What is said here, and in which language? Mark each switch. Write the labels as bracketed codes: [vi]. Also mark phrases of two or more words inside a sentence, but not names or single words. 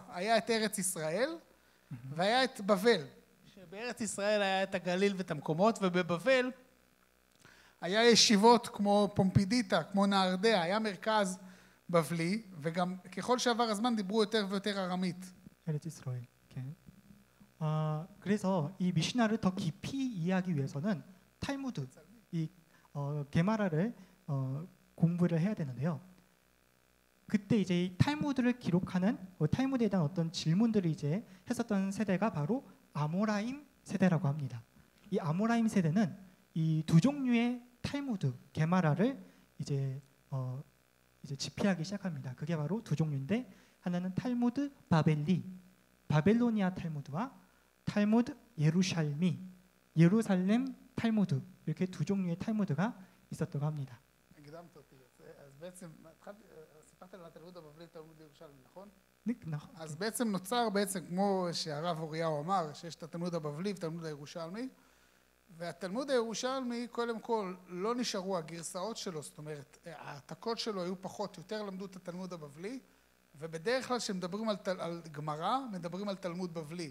[he] היה את ארץ ישראל, והיה את בבל. שבארץ ישראל היה את הגליל ואת המקומות, ובבבל היה ישיבות כמו פומפידיטה, כמו נהרדע, היה מרכז בבלי, וגם ככל שעבר הזמן דיברו יותר ויותר ארמית. [ko] 에르츠 이스라엘. 그래서 이 미시나를 더 깊이 이해하기 위해서는 탈무드, 이 게마라를 공부를 해야 되는데요. 그때 이제 이 탈무드를 기록하는 탈무드에 대한 어떤 질문들을 이제 했었던 세대가 바로 아모라임 세대라고 합니다. 이 아모라임 세대는 이 두 종류의 탈무드, 게마라를 이제 집필하기 시작합니다. 그게 바로 두 종류인데 하나는 탈무드 바벨리, 바벨로니아 탈무드와 탈무드 예루샬미, 예루살렘 탈무드, 이렇게 두 종류의 탈무드가 있었다고 합니다. [he] הקדמת אותי. אז בעצם, סיפרת על התלמוד הבבלי תלמוד ירושלמי, נכון? נכון. אז בעצם נוצר כמו שהרב אוריהו אמר, שיש את התלמוד הבבלי ותלמוד הירושלמי, והתלמוד הירושלמי קודם כל לא נשארו הגרסאות שלו, זאת אומרת העתקות שלו היו פחות, יותר למדו את התלמוד הבבלי, ובדרך כלל כשמדברים על גמרא מדברים על תלמוד בבלי.